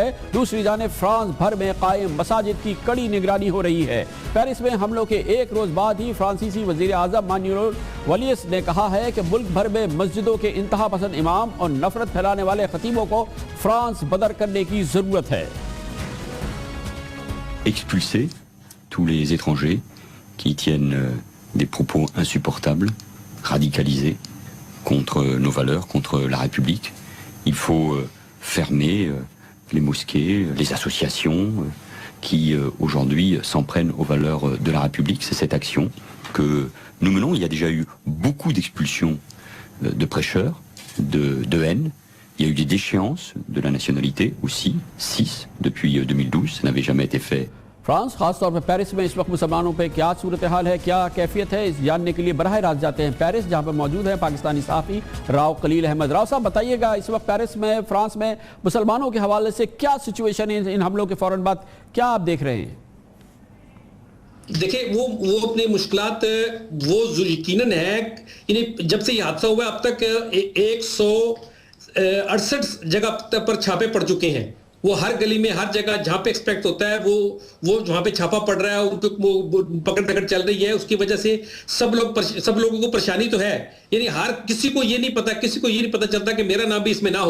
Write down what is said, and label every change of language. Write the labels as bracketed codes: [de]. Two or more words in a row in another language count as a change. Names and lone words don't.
[ur] دوسری جانب فرانس بھر میں قائم مساجد کی کڑی نگرانی ہو رہی ہے. پیرس میں حملوں کے 1 روز بعد ہی فرانسیسی وزیر اعظم مانوئل ولیاس نے کہا ہے کہ ملک بھر میں مسجدوں کے انتہا پسند امام اور نفرت پھیلانے والے خطیبوں کو فرانس بدر کرنے کی ضرورت ہے. [fr] Expulser tous les étrangers qui tiennent des propos insupportables, radicalisés contre nos valeurs, contre la République. Il faut fermer les mosquées, les associations qui aujourd'hui s'en prennent aux valeurs de la République. C'est cette action que nous menons. Il y a déjà eu beaucoup d'expulsions de prêcheurs, de haine. Il y a eu des déchéances de la nationalité aussi, 6 depuis 2012. Ça n'avait jamais été fait. [ur] فرانس خاص طور پر پیرس میں اس وقت مسلمانوں پہ کیا صورتحال ہے، کیا کیفیت ہے، اس جاننے کے لیے براہ راست جاتے ہیں پیرس، جہاں پر موجود ہے پاکستانی صحافی راؤ خلیل احمد۔ راؤ صاحب بتائیے گا اس وقت پیرس میں، فرانس میں مسلمانوں کے حوالے سے کیا سچویشن ہے ان حملوں کے فوراً بعد، کیا آپ دیکھ رہے ہیں؟ دیکھیں وہ اپنے مشکلات وہ یقیناً ہے، جب سے یہ حادثہ ہوا اب تک 168 جگہ پر چھاپے پڑ چکے ہیں، وہ ہر گلی میں ہر جگہ جہاں پہ ایکسپیکٹ ہوتا ہے وہ وہاں پہ چھاپا پڑ رہا ہے، ان پہ پکڑ دھکڑ چل رہی ہے، اس کی وجہ سے سب لوگوں کو پریشانی تو ہے، یعنی ہر کسی کو یہ نہیں پتا چلتا کہ میرا نام بھی اس میں نہ ہو۔